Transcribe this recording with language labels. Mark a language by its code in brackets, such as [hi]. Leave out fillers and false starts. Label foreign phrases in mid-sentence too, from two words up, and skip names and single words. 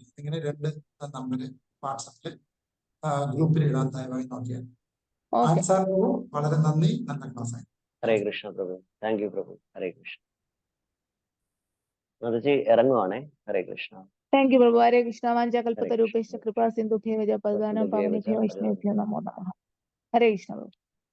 [ml] ഇങ്ങനെ 2 നമ്പര് വാട്സാപ്പിൽ ഗ്രൂപ്പിൽ ഇടാൻ ദയവായി നോക്കിയാൽ. വളരെ നന്ദി. നല്ല ക്ലാസ് ആയി. [sa] हरे कृष्ण प्रभो. [en] thank you prabhu. [sa] हरे कृष्ण. [ml] മാതാജി ഇറങ്ങുവാണേ. [sa] हरे कृष्ण. [en] thank you prabhu. [sa] हरे कृष्ण. वाञ्छाकल्पतरुभ्यश्च कृपा सिन्धुभ्य एव च पतितानां पावनेभ्यो वैष्णवेभ्यो नमो नमः. हरे कृष्ण प्रभो.